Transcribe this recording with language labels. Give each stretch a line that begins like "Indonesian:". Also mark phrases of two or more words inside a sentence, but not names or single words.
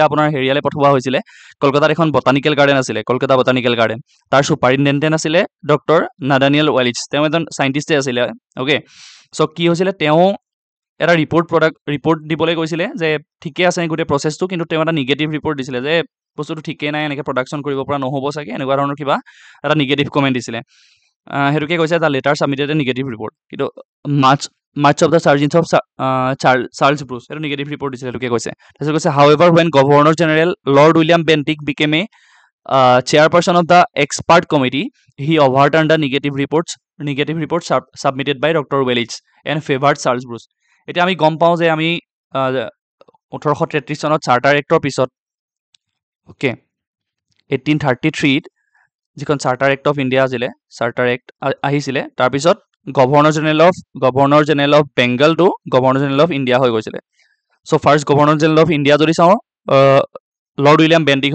Assamese: আপোনাৰ হেৰিয়ালৈ পঠোৱা হৈছিলে কলকাতাত এখন বটানিকেল গাৰ্ডেন আছিলে কলকাতা বটানিকেল গাৰ্ডেন তাৰ ছুপাৰিণ্টেণ্ডেণ্ট আছিলে ডক্টৰ নাদানিয়েল ৱেলিচ তেওঁ এজন চাইণ্টিষ্টে আছিলে
English: okay so'
Assamese: কি হৈছিলে তেওঁ এটা ৰিপৰ্ট দিবলৈ কৈছিলে যে ঠিকে আছে গোটেই প্ৰচেছটো কিন্তু তেওঁ এটা নিগেটিভ ৰিপৰ্ট দিছিলে যে বস্তুটো ঠিকেই নাই এনেকৈ প্ৰডাকশ্যন কৰিব পৰা নহ'ব চাগে এনেকুৱা ধৰণৰ কিবা এটা নিগেটিভ কমেণ্ট দিছিলে সেইটোকে কৈছে
English: the letter submitted a negative report
Assamese: কিন্তু
English: much of the surgeons of Charles Bruce
Assamese: এইটো নিগেটিভ ৰিপৰ্ট দিছিলে সেইটোকে কৈছে তাৰপিছত কৈছে
English: however when Governor General Lord William Bentinck became a chairperson of the expert committee he overturned the negative reports submitted by Dr. Wellich and favored Charles Bruce
Assamese: এতিয়া আমি গম পাওঁ যে আমি 1833 চনত চাৰ্টাৰ এক্টৰ পিছত অ'কে 1833 যিখন চাৰ্টাৰ এক্ট অফ ইণ্ডিয়া আছিলে চাৰ্টাৰ এক্ট আহিছিলে তাৰপিছত
English: Governor General of Bengal to Governor General of India
Assamese: হৈ গৈছিলে
English: so first Governor General of India
Assamese: যদি চাওঁ লৰ্ড উইলিয়াম বেণ্টিক